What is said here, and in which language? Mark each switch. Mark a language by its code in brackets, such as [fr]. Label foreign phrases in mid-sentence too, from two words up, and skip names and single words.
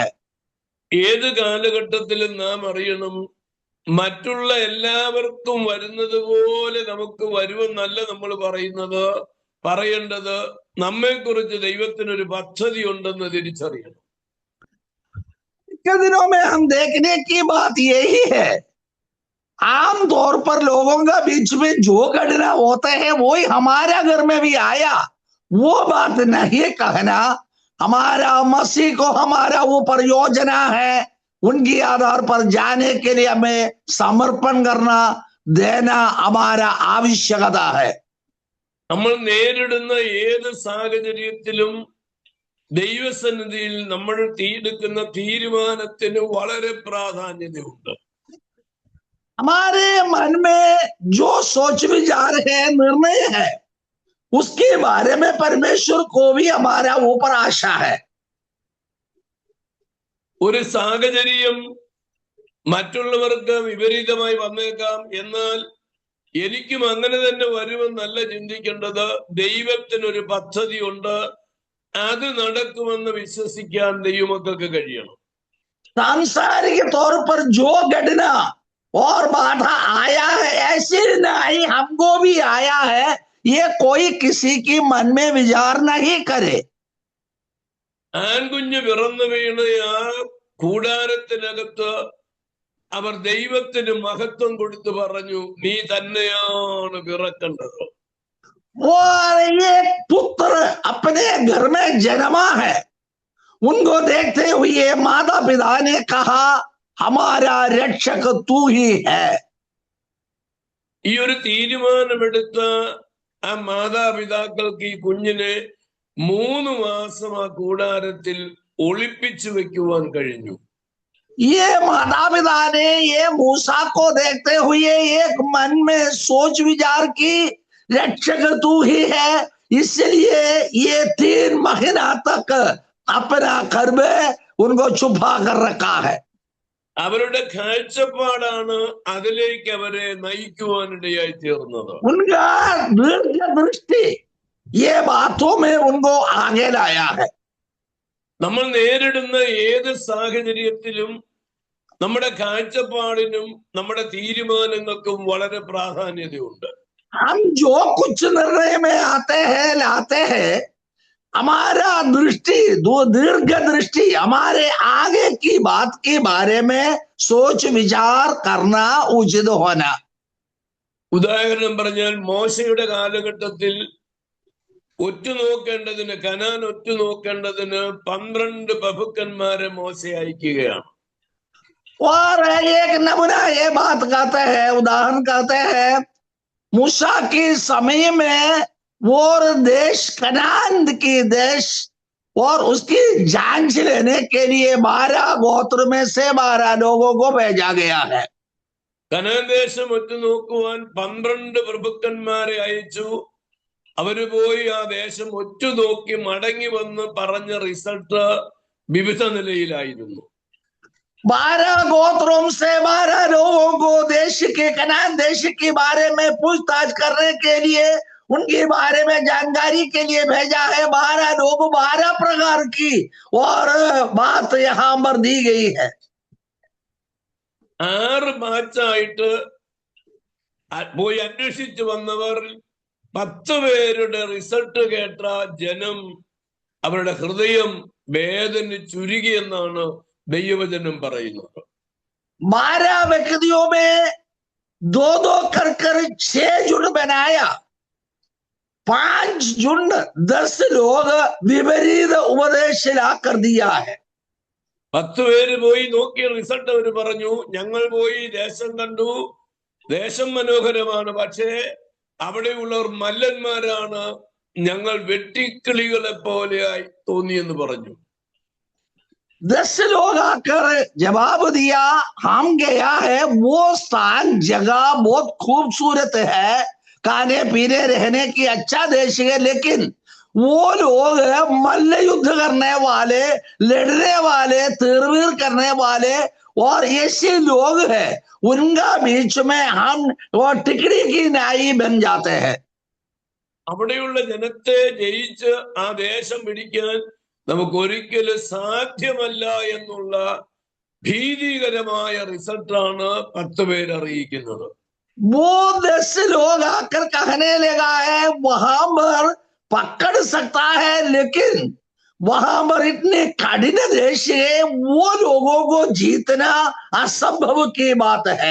[ml] ഏത് കാലഘട്ടത്തിലും നാം അറിയണം, മറ്റുള്ള എല്ലാവർക്കും വരുന്നത് പോലെ നമുക്ക് വരുമെന്നല്ല നമ്മൾ പറയേണ്ടത്. നമ്മെക്കുറിച്ച് ദൈവത്തിനൊരു പദ്ധതി ഉണ്ടെന്ന് തിരിച്ചറിയണം. [hi] के दिनों में हम देखने की बात यही है, आमतौर पर लोगों का बीच में जो घटना होता है वही हमारा घर में भी आया, वो बात नहीं कहना। हमारा मसीह को हमारा ऊपर योजना है, उनकी आधार पर जाने के लिए हमें समर्पण करना, देना हमारा आवश्यकता है। [ml] നമ്മൾ നേരിടുന്ന ഏത് സാഹചര്യത്തിലും ദൈവസന്നിധിയിൽ നമ്മൾ എടുക്കുന്ന തീരുമാനത്തിന് വളരെ പ്രാധാന്യതയുണ്ട്. [hi] हमारे मन में जो सोच विचार है, निर्णय है, उसके बारे में परमेश्वर को भी हमारा ऊपर आशा है। [ml] ഒരു സാഹചര്യം മറ്റുള്ളവർക്ക് വിപരീതമായി വന്നേക്കാം, എന്നാൽ എനിക്കും അങ്ങനെ തന്നെ വരുമെന്നല്ല ചിന്തിക്കേണ്ടത്. ദൈവത്തിനൊരു പദ്ധതിയുണ്ട്, അത് നടക്കുമെന്ന് വിശ്വസിക്കാൻ ദൈവമക്കൾക്ക് കഴിയണം. [hi] सांसारिक तौर पर जो घटना और बाधा आया है, ऐसे नहीं हमको भी आया है, ये कोई किसी की मन में विचार नहीं करे। [ml] ആൺകുഞ്ഞ് പിറന്നു വീണ് ആ കൂടാരത്തിനകത്ത് അവർ ദൈവത്തിന് മഹത്വം കൊടുത്തു പറഞ്ഞു, നീ തന്നെയാണ് പിറക്കേണ്ടത്. [hi] और ये पुत्र अपने घर में जन्मा है, उनको देखते हुए माता पिता ने कहा, हमारा रक्षक तू ही है। [ml] ഈ ഒരു തീരുമാനമെടുത്ത ആ മാതാപിതാക്കൾക്ക് ഈ കുഞ്ഞിനെ 3 മാസം ആ കൂടാരത്തിൽ ഒളിപ്പിച്ചു വെക്കുവാൻ കഴിഞ്ഞു. [hi] ये माता पिता ने ये मूसा को देखते हुए एक मन में सोच विचार की, रक्षक तू ही है, इसलिए ये 3 महीना तक अपना घर में उनको छुपा कर रखा है। [ml] അവരുടെ കാഴ്ചപ്പാടാണ് അതിലേക്ക് അവരെ നയിക്കുവാനിടയായി തീർന്നത്. [hi] उनका दीर्घ दृष्टि ये बातों में उनको आगे लाया है। [ml] നമ്മൾ നേരിടുന്ന ഏത് സാഹചര്യത്തിലും നമ്മുടെ കാഴ്ചപ്പാടിനും നമ്മുടെ തീരുമാനങ്ങൾക്കും വളരെ പ്രാധാന്യതയുണ്ട്. [hi] हम जो कुछ निर्णय में आते हैं, लाते हैं, हमारा दृष्टि, दीर्घ दृष्टि, हमारे आगे की बात के बारे में सोच विचार करना उचित होना। [ml] ഉദാഹരണം പറഞ്ഞാൽ, മോശയുടെ കാലഘട്ടത്തിൽ ഒറ്റുനോക്കേണ്ടതിന്, കനാൻ ഒറ്റുനോക്കേണ്ടതിന് 12 പ്രഭുക്കന്മാരെ മോശ അയക്കുകയാണ്. [hi] और एक नमूना ये बात कहते हैं, उदाहरण कहते हैं, मूसा के समय में वो देश, कनान की देश, और उसकी जांच लेने के लिए 12 गोत्र में से 12 लोगों को भेजा गया है। [ml] കനാൻ ദേശം ഒറ്റുനോക്കുവാൻ 12 പ്രഭുക്കന്മാരെ അയച്ചു. അവര് പോയി ആ ദേശം ഒറ്റുനോക്കി മടങ്ങി വന്ന് പറഞ്ഞ റിസൾട്ട് വിവിധ നിലയിലായിരുന്നു. [hi] 12 गोत्रों से 12 लोगों को देश के, कनान देश के बारे में पूछताछ करने के लिए, उनके बारे में जानकारी के लिए भेजा है। 12 लोग 12 प्रकार की और बात यहाँ पर दी गई है। [ml] 6 ബാച്ചായിട്ട് പോയി അന്വേഷിച്ചു വന്നവർ 10 പേരുടെ റിസൾട്ട് കേട്ട ജനം അവരുടെ ഹൃദയം വേദനിച്ചുരുകിയെന്നാണ് ദൈവവചനം പറയുന്നത്. [hi] 12 व्यक्तियों में दो दो कर 6 झुंड बनाया, 5 झुंड 10 लोग विपरीत उपदेश ला कर दिया है। [ml] 10 പേര് പോയി നോക്കിയ റിസൾട്ട് അവർ പറഞ്ഞു, ഞങ്ങൾ പോയി ദേശം കണ്ടു, ദേശം മനോഹരമാണ്, പക്ഷേ അവിടെയുള്ളവർ മല്ലന്മാരാണ്, ഞങ്ങൾ വെട്ടിക്കിളികളെ പോലെയായി തോന്നിയെന്ന് പറഞ്ഞു. [hi] 10 लोग आकर जवाब दिया, हम गया है, वो स्थान जगह बहुत खूबसूरत है, खाने पीने रहने की अच्छा देश है, लेकिन वो लोग मल्ल युद्ध करने वाले, लड़ने वाले, तीरवीर करने वाले और ऐसे लोग हैं, उनका बीच में हम वो टिकड़ी की नाई बन जाते हैं. [ml] അവിടെയുള്ള ജനത്തെ ജയിച്ച് ആ ദേശം പിടിക്കാൻ നമുക്ക് ഒരിക്കലും സാധ്യമല്ല എന്നുള്ള ഭീതികരമായ റിസൾട്ടാണ് 10 പേര് അറിയിക്കുന്നത്. [hi] वो 10 लोग आकर कहने लगा है, वहां पर पकड़ सकता है, लेकिन वहां पर इतने कठिन देश है, वो लोगों को जीतना असंभव की बात है.